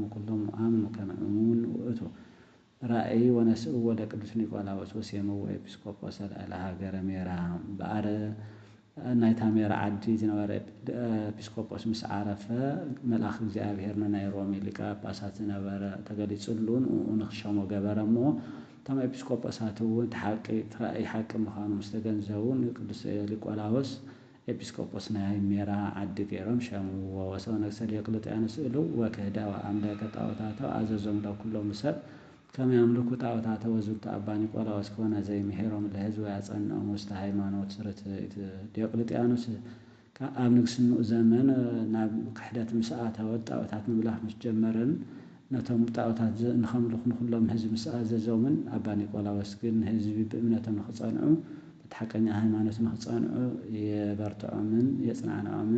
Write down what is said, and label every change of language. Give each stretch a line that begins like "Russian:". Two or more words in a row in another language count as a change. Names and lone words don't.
Geez: ኩሎም አምኑ ከመ እሙን ውእቱ ራእይ ወነስእዎ ለቅዱስ ኒቆላዎስ ወሴምዎ ኤጲስቆጶስ ልዕለ ሃገረ ሜራ
Tigrinya: በአረ ናይታ ሜራ ዓዲ ዝነበረ ኤጲስቆጶስ ምስ ዓረፈ መልአኽ እግዚአብሔር ናይ ሮሜ ሊቀ ጳጳሳት ዝነበረ ተገሊጹሉ ንኽሾሞ ገበረ እሞ እቶም ኤጲስቆጶሳት እውን ራእይ ሓቂ ምዃኑ ምስ ተገንዘቡ ቅዱስ ኒቆላዎስ ኤጲስቆጶስ ናይ ሜራ ዓዲ ገይሮም ሸምዎ
Geez: ወሰው ነገሰ ዲዮቅልጥያኖስ ኢሉ ወክህዳ ወአምለከ ጣዖታተ አዘዞም ለኩሎም ሰብ ከመ ያምልኩ ጣዖታተ ወዝንቱ አባ ኒቆላዎስ ከሆነ ዘይምሄሮም ለህዝብ ያጸንዖም ውስተ ሃይማኖት ርትዕት
Tigrinya: ዲዮቅልጥያኖስ ኣብ ንግስንኡ ዘመን ናብ ክሕደት ምስ ኣተወ ጣዖታት ምምላኽ ምስ ጀመረን ነቶም ጣዖታት ንኸምልኹ ንኩሎም ህዝቢ ምስ ኣዘዞምን አባ ኒቆላዎስ ግን ህዝቢ ብእምነቶም ንኽጸንዑ በቲ ሓቀኛ ሃይማኖት ንኽጸንዑ የበርትዖምን የጽናንዖምን